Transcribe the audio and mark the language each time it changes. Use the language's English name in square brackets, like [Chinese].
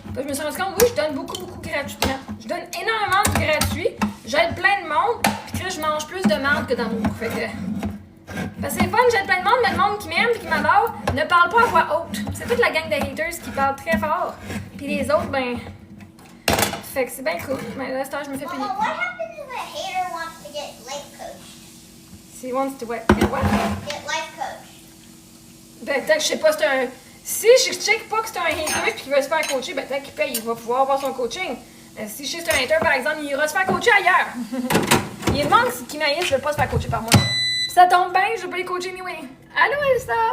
[French] me suis rendu compte, oui, je donne beaucoup gratuitement. Je donne énormément de gratuit. J'aide plein de monde. Puis que je mange plus de menthe que d'amour. Fait que... Parce que c'est fun, j'aide plein de monde, mais le monde qui m'aime et qui m'adore ne parle pas à voix haute. C'est toute la gang de haters qui parlent très fort. Puis les autres, ben... Fait que c'est bien cool. Mais là, je me fais payer. [English] Mama, what happens if a hater wants to get life coached? Si wants to what? What? Get life coached. [French] Ben, peut-être que je sais pas, c'est un... Si je check pas que c'est un hater et qu'il veut se faire coacher, ben peut-être qu'il paye, il va pouvoir avoir son coaching. Si je sais que c'est un hater, par exemple, il ira se faire coacher ailleurs. Il y a des monde qui m'haïssent, je veux pas se faire coacher par moi. Ça tombe bien, je veux pas les coacher anyway. Allô, Elsa?